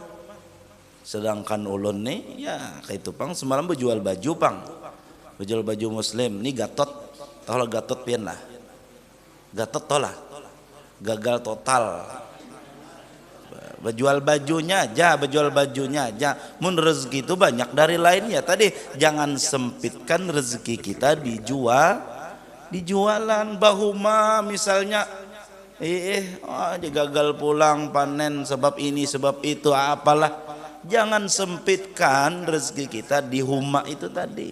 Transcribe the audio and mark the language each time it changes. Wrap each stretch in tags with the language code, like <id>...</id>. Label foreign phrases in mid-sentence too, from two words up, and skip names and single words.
<bjn>Sedangkan ulun nih ya kayak itu pang semalam berjual baju pang. Berjual baju muslim. Nih Gatot. Tahu Gatot pian lah. Gatot tolah. Gagal total. Berjual bajunya aja. Mun rezeki itu banyak dari lainnya. Tadi jangan sempitkan rezeki kita dijual di jualan bahuma misalnya dia gagal pulang panen sebab ini sebab itu apalah. Jangan sempitkan rezeki kita di huma itu tadi.</bjn>